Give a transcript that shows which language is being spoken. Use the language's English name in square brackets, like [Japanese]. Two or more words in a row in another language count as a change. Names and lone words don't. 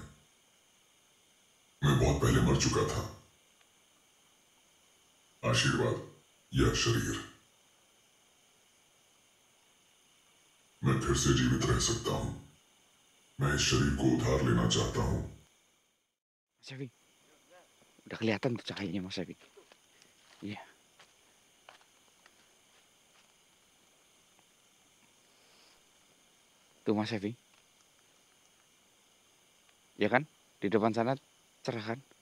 [Hindi] मैं बहुत पहले मर चुका था। आशीर्वाद या शरीर, मैं फिर से जीवित रह सकता हूं। मैं इस शरीर को उधार लेना चाहता हूं। [Indonesian] Mas Evi, udah kelihatan tuh cahayanya Mas Evi. Iya. Tuh Mas Evi. Ya kan? Di depan sana cerah kan?